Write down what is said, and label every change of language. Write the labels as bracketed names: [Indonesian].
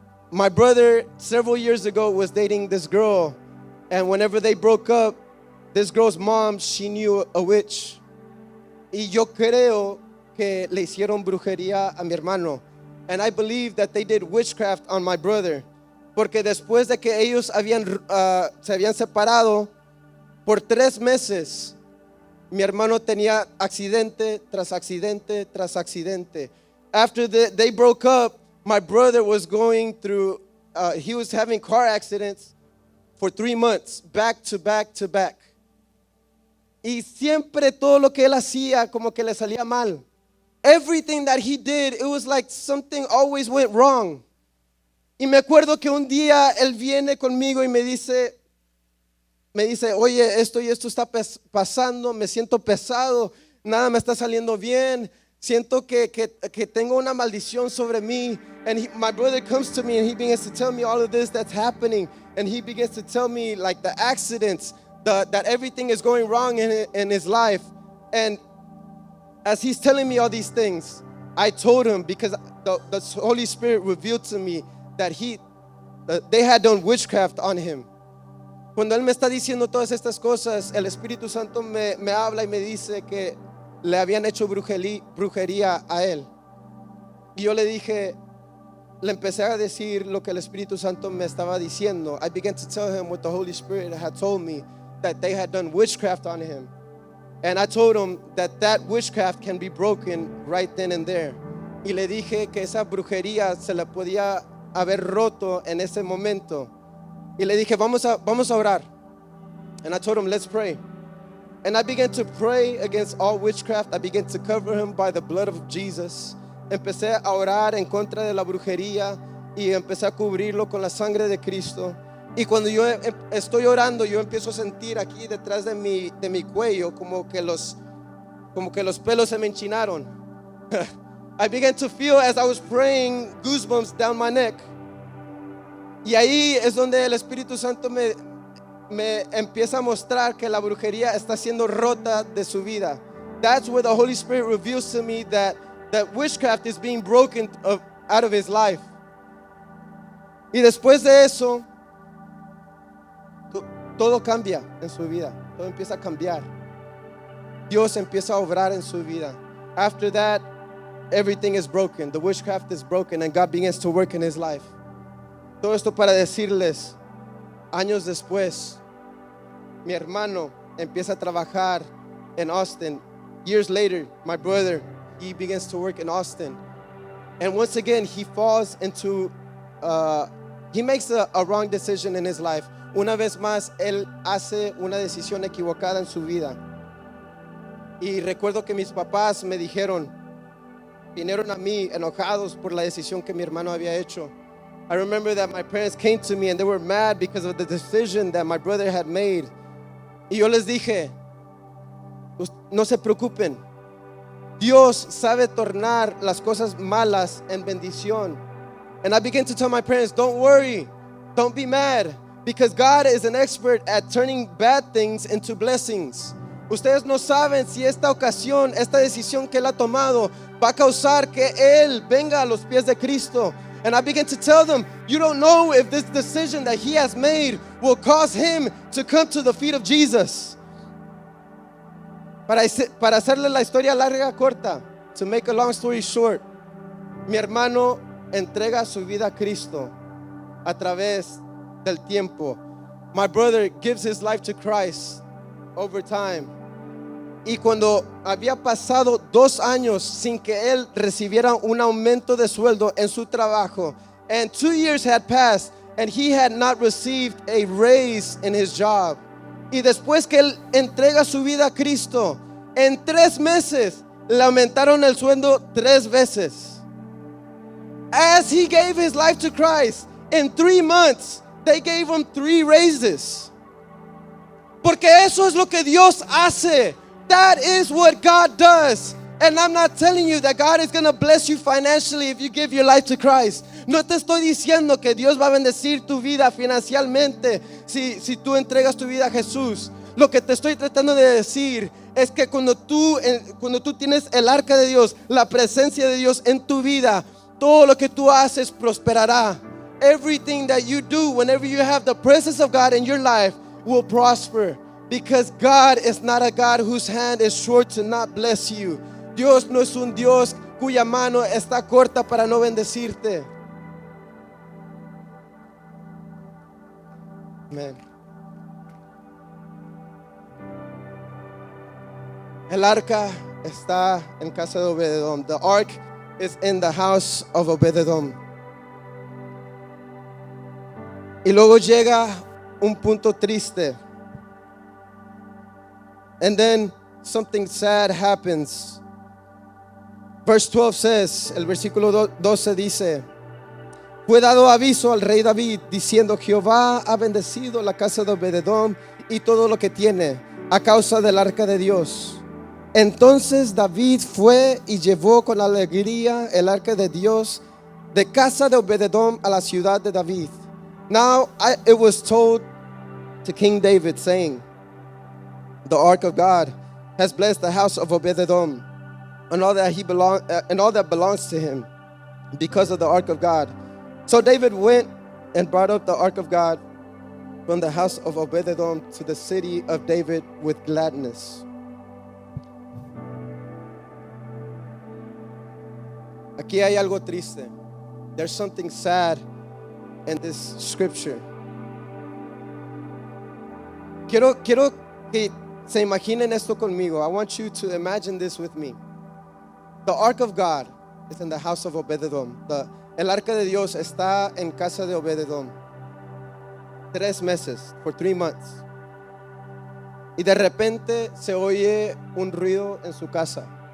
[English] My brother, several years ago, was dating this girl, and whenever they broke up, this girl's mom, she knew a witch. [Spanish] Y yo creo que le hicieron brujería a mi hermano. [English] And I believe that they did witchcraft on my brother. [Spanish] Porque después de que ellos se habían separado por 3 meses, mi hermano tenía accidente tras accidente tras accidente. [English] After they broke up, my brother was going through, he was having car accidents for 3 months, back to back to back. [Spanish] Y siempre todo lo que él hacía como que le salía mal. [English] Everything that he did, it was like something always went wrong. [Spanish] Y me acuerdo que un día él viene conmigo y me dice, oye, esto y esto está pasando, me siento pesado, nada me está saliendo bien, siento que tengo una maldición sobre mí. [English] And my brother comes to me and he begins to tell me all of this that's happening. And he begins to tell me like the accidents, that everything is going wrong in his life. And as he's telling me all these things, I told him, because the Holy Spirit revealed to me that they had done witchcraft on him. [Spanish] Cuando él me está diciendo todas estas cosas, el Espíritu Santo me habla y me dice que le habían hecho brujería a él. Y yo le empecé a decir lo que el Espíritu Santo me estaba diciendo. [English] I began to tell him what the Holy Spirit had told me, that they had done witchcraft on him. And I told him that witchcraft can be broken right then and there. [Spanish] Y le dije que esa brujería se la podía haber roto en ese momento. Y le dije, vamos a orar. [English] And I told him, let's pray. And I began to pray against all witchcraft. I began to cover him by the blood of Jesus. [Spanish] Empecé a orar en contra de la brujería y empecé a cubrirlo con la sangre de Cristo. Y cuando yo estoy orando, yo empiezo a sentir aquí detrás de mi cuello como que los pelos se me enchinaron. [English] I began to feel, as I was praying, goosebumps down my neck. [Spanish] Y ahí es donde el Espíritu Santo me empieza a mostrar que la brujería está siendo rota de su vida. [English] That's where the Holy Spirit reveals to me that witchcraft is being broken out of his life. [Spanish] Y después de eso, todo cambia en su vida. Todo empieza a cambiar. Dios empieza a obrar en su vida. [English] After that, everything is broken. The witchcraft is broken and God begins to work in his life. [Spanish] Todo esto para decirles, años después, mi hermano empieza a trabajar en Austin. [English] Years later, my brother, he begins to work in Austin. And once again, he falls into, he makes a wrong decision in his life. [Spanish] Una vez más, él hace una decisión equivocada en su vida. Y recuerdo que mis papás me vinieron a mí enojados por la decisión que mi hermano había hecho. [English] I remember that my parents came to me and they were mad because of the decision that my brother had made. [Spanish] Y yo les dije, no se preocupen. Dios sabe tornar las cosas malas en bendición. [English] And I began to tell my parents, don't worry, don't be mad, because God is an expert at turning bad things into blessings. [Spanish] Ustedes no saben si esta ocasión, esta decisión que él ha tomado va a causar que él venga a los pies de Cristo. [English] And I began to tell them, you don't know if this decision that he has made will cause him to come to the feet of Jesus. [Spanish] Para hacerle la historia larga corta, [English] to make a long story short, [Spanish] mi hermano entrega su vida a Cristo a través del tiempo. [English] My brother gives his life to Christ over time. [Spanish] Y cuando había pasado 2 años sin que él recibiera un aumento de sueldo en su trabajo, [English] and 2 years had passed and he had not received a raise in his job. [Spanish] Y después que él entrega su vida a Cristo, en 3 meses le aumentaron el sueldo 3 veces. [English] As he gave his life to Christ, in 3 months they gave him 3 raises. [Spanish] Porque eso es lo que Dios hace. [English] That is what God does. And I'm not telling you that God is going to bless you financially if you give your life to Christ. [Spanish] No te estoy diciendo que Dios va a bendecir tu vida financieramente si tú entregas tu vida a Jesús. Lo que te estoy tratando de decir es que cuando tú tienes el arca de Dios, la presencia de Dios en tu vida, todo lo que tú haces prosperará. [English] Everything that you do, whenever you have the presence of God in your life, will prosper. Because God is not a God whose hand is short to not bless you. [Spanish] Dios no es un Dios cuya mano está corta para no bendecirte. Amén. El arca está en casa de Obed-Edom. [English] The ark is in the house of Obed-Edom. [Spanish] Y luego llega un punto triste. [English] And then something sad happens. Verse 12 says, [Spanish] el versículo 12 dice: fue dado aviso al rey David diciendo: Jehová ha bendecido la casa de Obed-Edom y todo lo que tiene a causa del arca de Dios. Entonces David fue y llevó con alegría el arca de Dios de casa de Obed-Edom a la ciudad de David. [English] Now it was told to King David, saying, the ark of God has blessed the house of Obed-Edom and all that belongs to him because of the ark of God. So David went and brought up the ark of God from the house of Obed-Edom to the city of David with gladness. [Spanish] Aquí hay algo triste. [English] There's something sad in this scripture. [Spanish] Quiero que se imaginen esto conmigo. [English] I want you to imagine this with me. The ark of God is in the house of Obed-Edom. [Spanish] El arca de Dios está en casa de Obed-Edom. 3 meses, [English] for 3 months. [Spanish] Y de repente se oye un ruido en su casa.